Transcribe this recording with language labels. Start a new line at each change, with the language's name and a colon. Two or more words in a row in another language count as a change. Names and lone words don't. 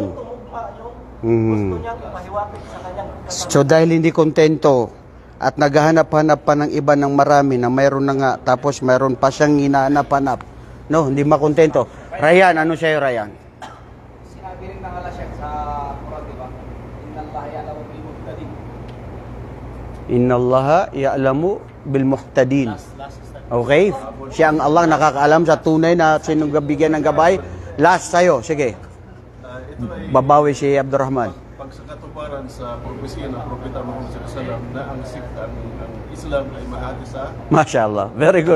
Filipino: Doon tumugma yung gusto niyang ipahiwatig sa kanyang katanungan. So dahil hindi kontento at naghahanap-hanap pa ng iba ng marami na mayroon na nga, tapos mayroon pa siyang hinahanap-hanap, no, hindi makontento. Ryan, ano sa'yo, Ryan? Sinabi rin ng Allah Sheikh sa Quran, di ba?
Arabic: إن الله يعلم بالمهتدين. إن الله يعلم بالمهتدين.
Filipino: Okay? Siya ang Allah nakakaalam sa tunay na sinong bigyan ng gabay. Last sa'yo, sige. Ito ay Babawi si Abdurrahman. pag sa katuparan sa propesya ng Propeta Muhammad SAW na ang sikta, ang Islam ay mahati sa
English: Mashallah. Very good.